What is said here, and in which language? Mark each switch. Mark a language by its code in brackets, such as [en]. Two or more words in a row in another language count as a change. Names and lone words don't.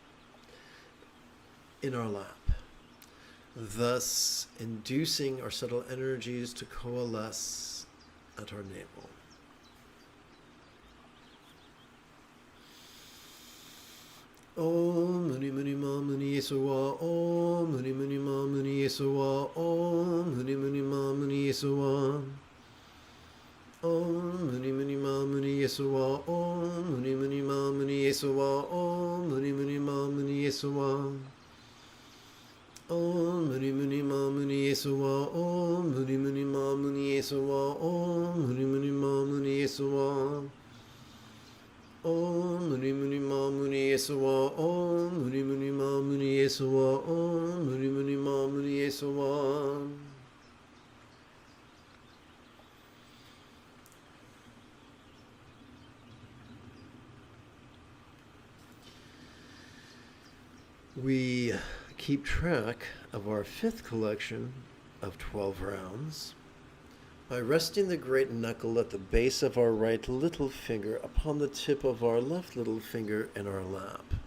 [en] in our lap, thus inducing our subtle energies to coalesce at our navel. [sa] Om Muni Muni Ma Muni Yesuwa, Om Muni Muni Ma Muni Yesuwa, Om Muni Muni Ma Muni Yesuwa, Om Muni Muni Ma Muni Yesuwa, Om Muni Muni Ma Muni Yesuwa, Om Muni Muni Ma Muni Yesuwa, Om Muni Muni Ma Muni Yesuwa, Om Muni Muni Ma Muni Yesuwa, Om Muni Muni Ma Muni Yesuwa, Om Muni Muni Ma Muni Yesuwa, Om Muni Muni Ma Muni Yesuwa, Om Muni Muni Ma Muni Yesuwa. [en] We keep track of our fifth collection of 12 rounds by resting the great knuckle at the base of our right little finger upon the tip of our left little finger in our lap.